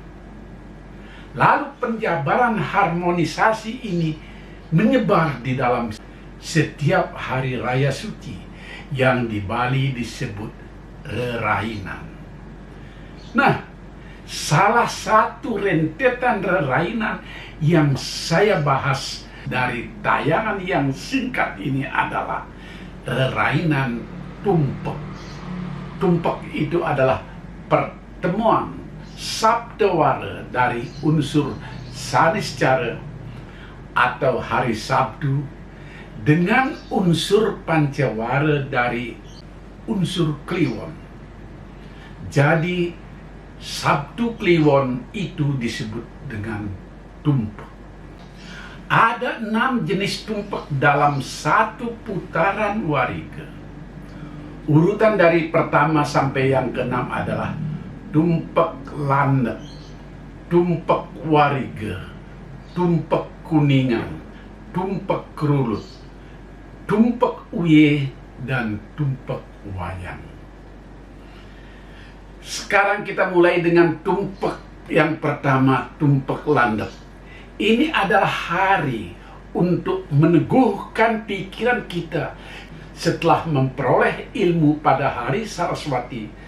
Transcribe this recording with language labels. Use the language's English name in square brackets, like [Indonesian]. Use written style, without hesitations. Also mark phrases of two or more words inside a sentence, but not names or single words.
[Indonesian] Lalu penjabaran harmonisasi ini menyebar di dalam setiap hari raya suci yang di Bali disebut rerainan. Nah, salah satu rentetan rerainan yang saya bahas dari tayangan yang singkat ini adalah rerainan tumpek. Tumpek itu adalah pertemuan sabdawara dari unsur saniscara atau hari Sabtu dengan unsur pancawara dari unsur Kliwon. Jadi Sabtu Kliwon itu disebut dengan tumpek. Ada 6 jenis tumpek dalam satu putaran wariga. Urutan dari pertama sampai yang ke-6 adalah tumpek landep, tumpek wariga, tumpek kuningan, tumpek kerulut, tumpek uye, dan tumpek wayang. Sekarang kita mulai dengan tumpek yang pertama, tumpek landep. Ini adalah hari untuk meneguhkan pikiran kita setelah memperoleh ilmu pada hari Saraswati.